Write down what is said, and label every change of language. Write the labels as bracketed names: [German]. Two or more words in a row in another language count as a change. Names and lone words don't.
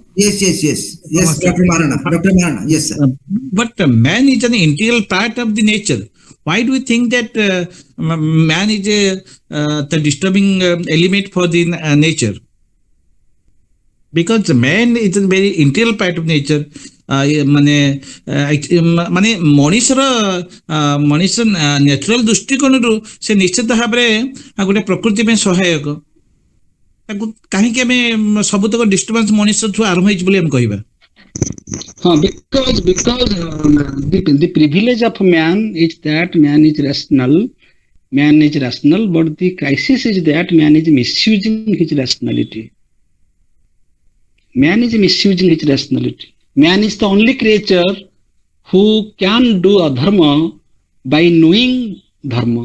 [English] Yes, Dr. Marana. Yes, sir. But man is an integral part of the nature. Why do we think that man is the disturbing element for the nature? Because man is a very integral part of nature. [Odia] ମାନେ ମଣିଷର ନ୍ୟାଚୁରାଲ ଦୃଷ୍ଟିକୋଣରୁ ସେ ନିଶ୍ଚିତ ଭାବରେ ଗୋଟେ ପ୍ରକୃତି ପାଇଁ ସହାୟକ। ତାକୁ କାହିଁକି ଆମେ ସବୁତକ ଡିଷ୍ଟର୍ବାନ୍ସ ମଣିଷଠୁ ଆରମ୍ଭ ହେଇଛି ବୋଲି ଆମେ କହିବା? ହଁ, [English] because the privilege of man is that man is rational, but the crisis is that man is misusing his rationality. Man is misusing his rationality. Man is the only creature who can do adharma by knowing dharma.